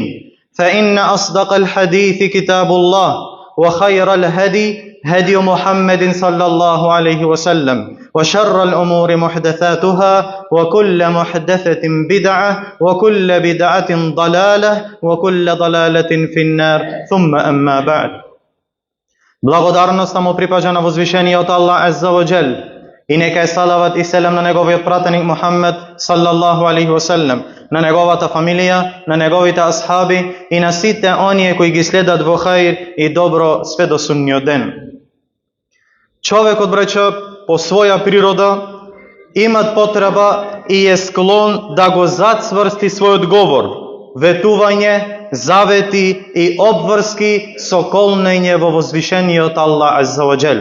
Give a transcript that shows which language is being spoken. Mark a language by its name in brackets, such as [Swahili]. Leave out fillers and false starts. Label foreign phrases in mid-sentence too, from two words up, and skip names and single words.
[Arabic] فإن أصدق الحديث كتاب الله وخير الهدي هدي محمد صلى الله عليه وسلم وشر الأمور محدثاتها وكل محدثة بدعة وكل بدعة ضلالة وكل ضلالة في النار ثم أما بعد. [Macedonian] Благодарност му припаѓа на возвишениот [Arabic] الله عز وجل [Macedonian] и нека е салават и селам на неговиот пратеник Мухаммед [Arabic] صلى الله عليه وسلم, [Macedonian] на неговата фамилија, на неговите асхаби и на сите оние кои ги следат во хаир и добро све до судниот ден. Човекот, браќа, по своја природа имат потреба и е склон да го зацврсти својот говор, ветување, завети и обврски со колнење во возвишениот [Arabic] الله عز وجل.